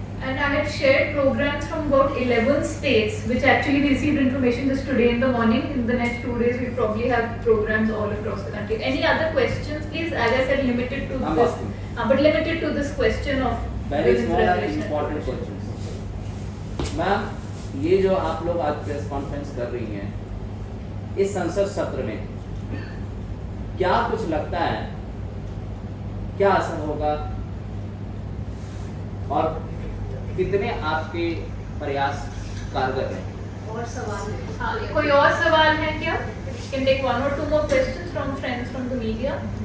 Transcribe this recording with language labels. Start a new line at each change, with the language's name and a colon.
English: And I had shared programs from about 11 states, which actually we received information just today in the morning. In the next 2 days, we probably have programs all across the country. Any other questions, please? As I said, limited to this, but limited to this question of very small and important questions.
Hindi: Ma'am, ये जो आप लोग आज press conference कर रही हैं, इस संसद सत्र में क्या कुछ लगता है, क्या असर होगा और कितने आपके प्रयास कारगर हैं? और सवाल, कोई और सवाल है क्या?
English: Can take 1 or 2 more questions from friends from the media.